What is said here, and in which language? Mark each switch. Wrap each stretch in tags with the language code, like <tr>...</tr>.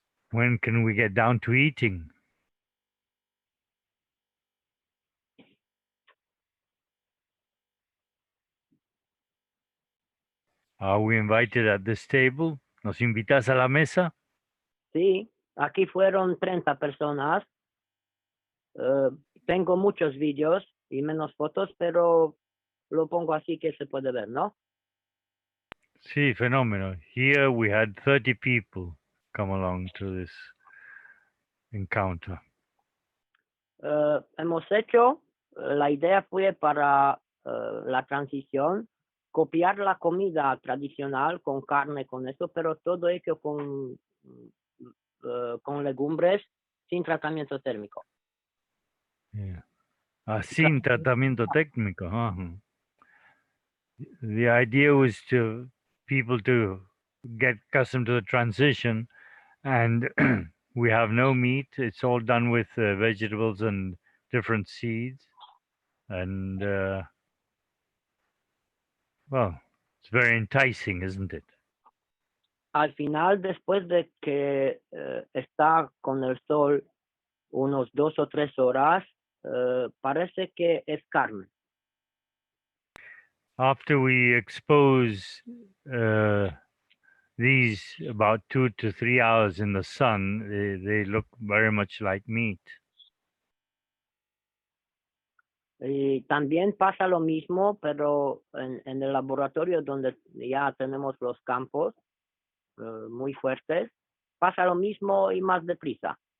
<en>When can we get down to eating? Are we invited at this table?</en> <es>¿Nos invitas a la mesa? Sí, aquí fueron 30 personas. Tengo muchos vídeos y menos fotos, pero lo pongo así que se puede ver, ¿no? Sí, fenómeno.</es> <en>Here we had 30 people come along to this encounter.</en> <es>Hemos hecho, la idea fue para la transición, copiar la comida tradicional con carne, con eso, pero todo hecho con legumbres sin tratamiento térmico.</es> <en>Yeah.</en> <es>Sin tratamiento técnico.</es> <en>The idea was to people to get accustomed to the transition, and we have no meat. It's all done with vegetables and different seeds, and well, it's very enticing, isn't it?</en> <es>Al final, después de que está con el sol unos 2 o 3 horas, parece que es carne.</es> <en>After we expose these about 2 to 3 hours in the sun, they look very much like meat.</en> <es>Y también pasa lo mismo, pero en el laboratorio donde ya tenemos los campos muy fuertes, pasa lo mismo y más deprisa.</es>